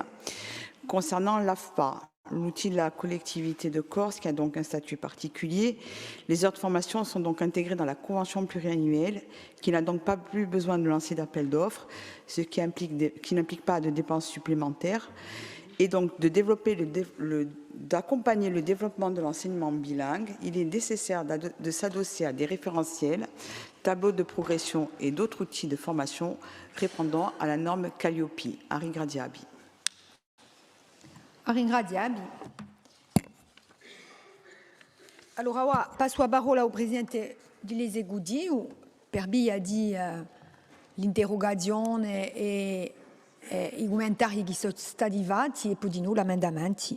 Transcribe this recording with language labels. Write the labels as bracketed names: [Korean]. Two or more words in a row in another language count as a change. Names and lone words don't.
[French] Concernant l'AFPA, l'outil de la collectivité de Corse, qui a donc un statut particulier, les heures de formation sont donc intégrées dans la convention pluriannuelle, qui n'a donc pas plus besoin de lancer d'appel d'offres, ce qui n'implique pas de dépenses supplémentaires, et donc de développer d'accompagner le développement de l'enseignement bilingue. Il est nécessaire de s'adosser à des référentiels, tableaux de progression et d'autres outils de formation répondant à la norme Calliope. Henri Gradiabi. Henri Gradiabi. [Corsican] Allora, passo la parola al Presidente di Lese Gudi, per via di l'interrogazione e i commentari che sono stati fatti e poi di noi l'emendamento.